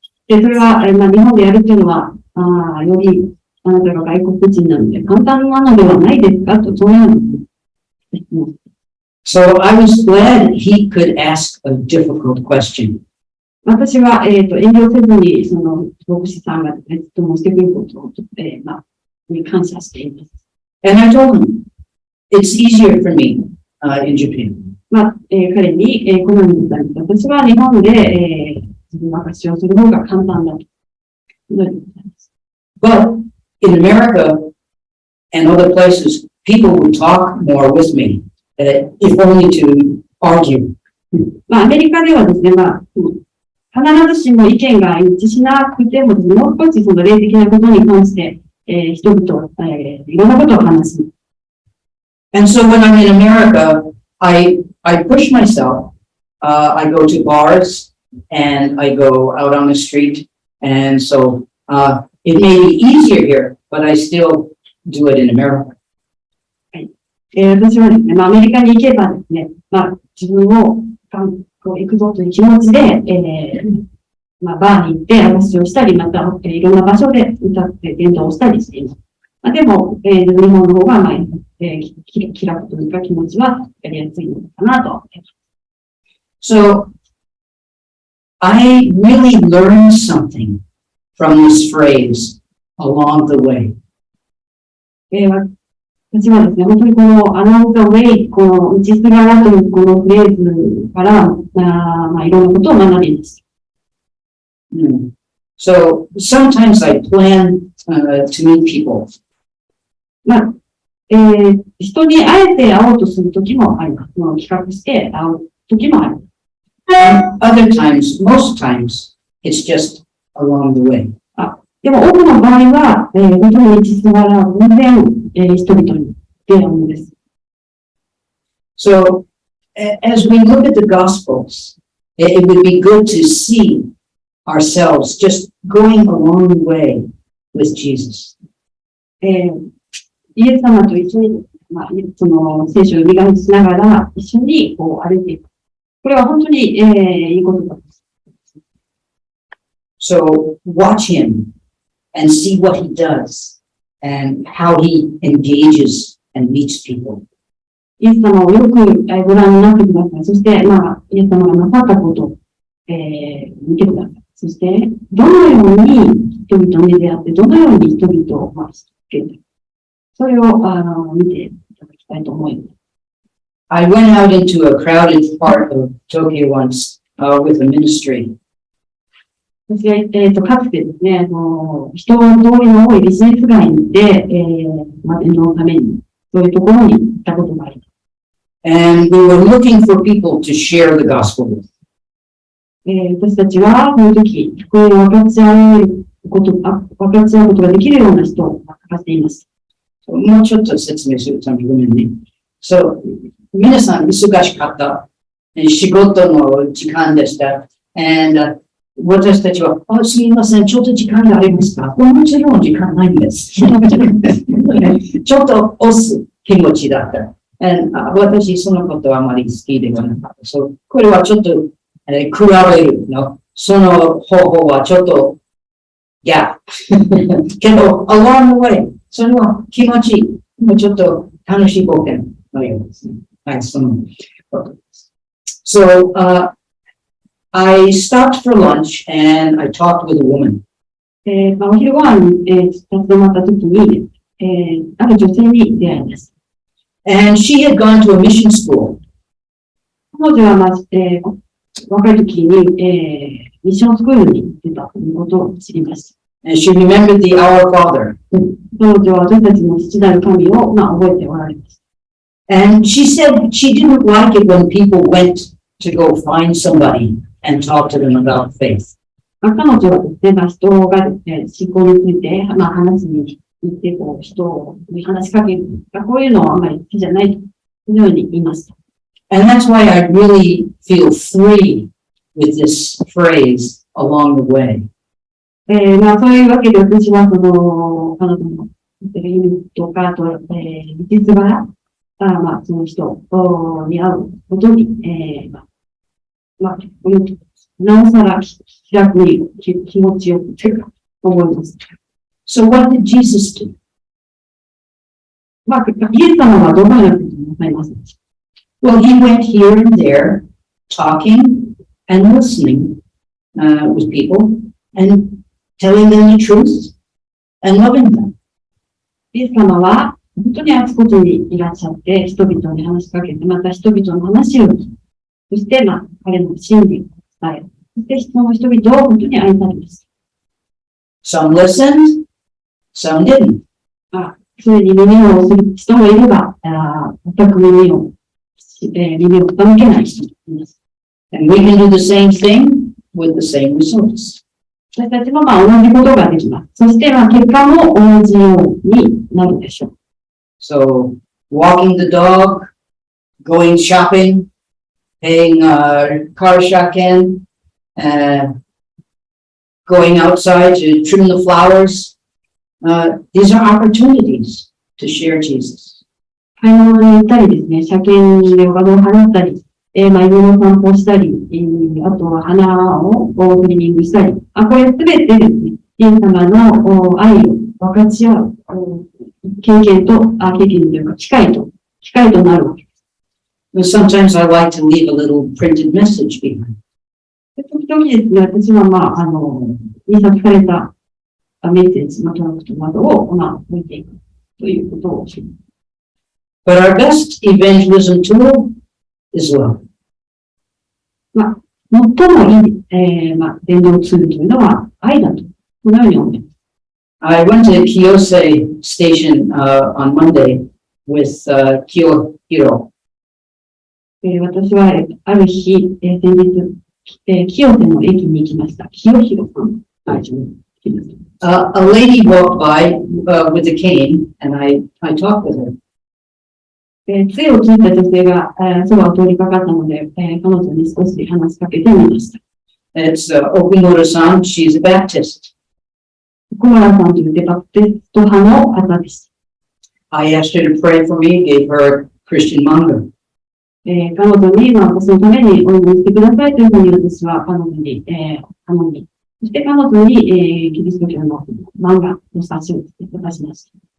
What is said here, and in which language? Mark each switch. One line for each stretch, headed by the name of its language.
Japanese: で、それは、日本でやるっていうのは、より、あなたが外国人なので、簡単なのではないですかと、そういうのですね。
English: So I was glad he could ask a difficult question.
Japanese: 私は、遠慮せずに、その、牧師さんが質問してくることを、に感謝しています。
English: And I told him, it's easier for me, in Japan.
Japanese: 彼に、このように言ったんです。私は日本で、自分の証をする方が簡単だと。
English: But in America and other places, people would talk more with me, if only to argue.
Japanese: アメリカではですね、必ずしも意見が一致しなくてもですね、もう少しその霊的なことに関して、人々、いろんなことを話す。
English: And so when I'm in America, I push myself. I go to bars and I go out on the street. And so it may be easier here, but I still do it in America.
Japanese: 私はですね、アメリカに行けばですね、自分を行くぞという気持ちで、バーに行って話をしたり、また、いろんな場所で歌って伝道をしたりしています。でも、日本の方が、気楽というか気持ちはやりやすいのかなと思います。
English: So, I really learned something from this phrase along the way.
Japanese: 私はですね、本当にこの
English: along the way、
Japanese: この道すがらというこのフレーズから、いろんなことを学びます。
English: So, sometimes I plan to meet people.
Japanese: 人にあえて会おうとするときもあります。企画して会うときもあります。
English: Other times, most times, it's just along the way.
Japanese: でも多くの場合は、本当に道すがら偶然、人々に出会うんです。
English: So, as we look at the Gospels, it would be good to see ourselves just going along the way with Jesus.
Japanese: イエス様と一緒に、その聖書を理解しながら一緒にこう歩いていく。これは本当に、いいことだ。
English: So watch him and see what he does and how he engages and meets people.
Japanese: イエス様をよくご覧になってください。そして、イエス様がなさったことを、見てください。そして、どのように人々に出会って、どのように人々を救けるか。それを見ていただきたいと思います。
English: I went out into a crowded part of Tokyo once with a ministry.
Japanese: 私が、かつてですね、人通りの多いビジネス街で、伝道のために、そういうところに行ったことがあります。
English: And we were looking for people to share the gospel with.
Japanese: 私たちは、この時、福音を分かち合うことができるような人を探しています。もうちょっと説明するためにごめんね。So, 皆さん忙しかった。仕事の時間でした。And, 私たちは、すみません、ちょっと時間がありますか？もちろん時間ないんです。ちょっと押す気持ちだった。 And, 私、そのことはあまり好きではなかった。So, これはちょっと、比べるの。その方法はちょっと、けど、
English: along the way、
Japanese: それは気持ちいい。もうちょっと楽しい冒険のようですね。はい、そのことです。
English: So, I stopped for lunch and I talked with a woman.
Japanese: お昼ご飯に、立ち止まったときに、ある女性に出会います。
English: And she had gone to a mission school.
Japanese: 彼女は、若いときに、ミッションスクールに行ってたということを知りました。
English: And she remembered the Our Father.
Japanese: 彼女は私たちの父なる神を、覚えておられます。
English: And she said she didn't like it when people went to go find somebody and talk to them about faith.
Japanese: 彼女はですね、人がですね、信仰について、話しに行って、人に話しかける。こういうのはあんまり好きじゃないというように言いました。
English: And that's why I really feel free with this phrase along the way.
Japanese: そういうわけで私は、彼女の意味とか、あと、道すがら、その人に会うことに、なおさら開くに気持ちよくというか思います。
English: So what did Jesus do?
Japanese: イエス様はどのようなことをなさいますか？
English: Well, he went here and there, talking and listening with people and telling them the truth and loving them.
Japanese: イエス様は本当にあちこちにいらっしゃって、人々に話しかけて、また人々の話を聞き、そして、彼の真理を伝える。そして、人々を本当に愛されます。
English: Some listened, some didn't.
Japanese: それに耳をする人もいれば、全く耳を傾けない人もいます。
English: And we can do the same thing with the same results.
Japanese: 私たちも同じことができます。そして、結果も同じようになるでしょう。
English: So, walking the dog, going shopping, paying car shaken, going outside to trim the flowers. These are opportunities to share Jesus.
Japanese: 買い物に行ったりですね、車検でお金を払ったり、犬の散歩したり、あとは花をクリーニングしたり、これすべてですね、イエス様の愛を分かち合う経験というか機会となるわけです。
English: Sometimes I like to leave a little printed message behind.
Japanese: 時々ですね、私は印刷されたメッセージ、トラクトなどを置いていくということをします。
English: But our best evangelism tool is love.
Japanese: 最もいい、伝道ツールというのは愛だと、このように思います。
English: I went to Kiyose Station on Monday with Kiyohiro.
Japanese: 私はある日、先日、清瀬の駅に行きました。清弘さん。
English: A lady walked by with a cane, and I talked with her.
Japanese: 杖を聞いた女性が、そばを通りかかったので、彼女に少し話しかけてみました。
English: It's Okumura-san. She's a Baptist.
Japanese: 奥村さんというバプテスト派の方です。
English: I asked her to pray for me, gave her a Christian manga.
Japanese: 彼女に、私のためにお祈りしてくださいというふうに私は彼女に、頼み、そして彼女に、キリスト教の漫画の冊子を渡しました。